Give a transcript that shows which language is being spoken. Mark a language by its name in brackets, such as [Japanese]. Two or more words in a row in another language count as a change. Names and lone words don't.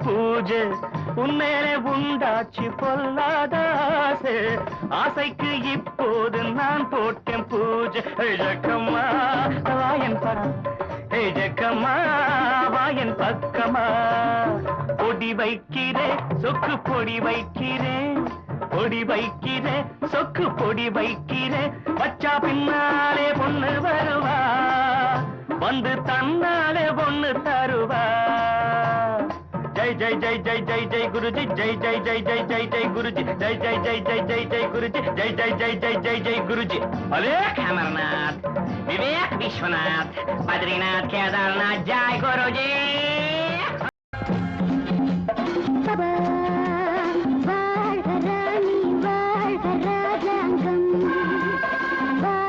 [Tamil] பூஜை உன்மேலே உண்டாச்சு பொல்லாத ஆசை ஆசைக்கு இப்போது நான் போட்டேன் பூஜை ஜக்கம்மா வாயன் ஜக்கம்மா வாயன் பக்கமா பொடி வைக்கிறே சொக்கு பொடி வைக்கிறே பொடி வைக்கிறே சொக்கு பொடி வைக்கிறே வச்சா பின்னாலே பொண்ணு வருவா வந்து தன்னாலே பொண்ணு தருவா [Hindi] जय जय जय जय जय जय गुरुजी जय जय जय जय जय जय गुरुजी जय जय जय जय जय जय गुरुजी जय जय जय जय जय जय गुरुजी अलेक अमरनाथ विवेक विश्वनाथ बद्रीनाथ केदारनाथ जय गुरुजी [Tamil] வாழ்க ராணி வாழ்க ராஜாங்கம்